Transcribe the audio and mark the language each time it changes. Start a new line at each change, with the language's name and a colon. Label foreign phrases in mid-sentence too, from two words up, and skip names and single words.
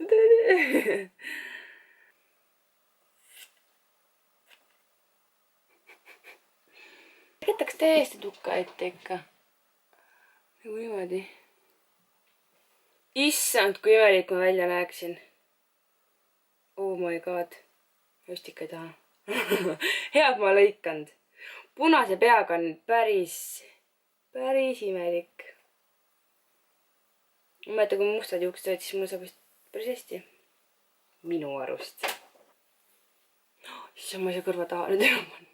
Estonian: Jätaks täiesti tukka ette ikka. Nagu niimoodi. Issand, kui imelik ma välja näeksin.
English: Oh my god.
Estonian: Just ikka ei taha. Head ma lõikanud. Punase peaga on päris imelik. Ma mõtleta, kui mustad juuksed olid, siis mul saab vist päris hästi. Minu arust. Issand, ma ei saa kõrva taha nüüd enam panna.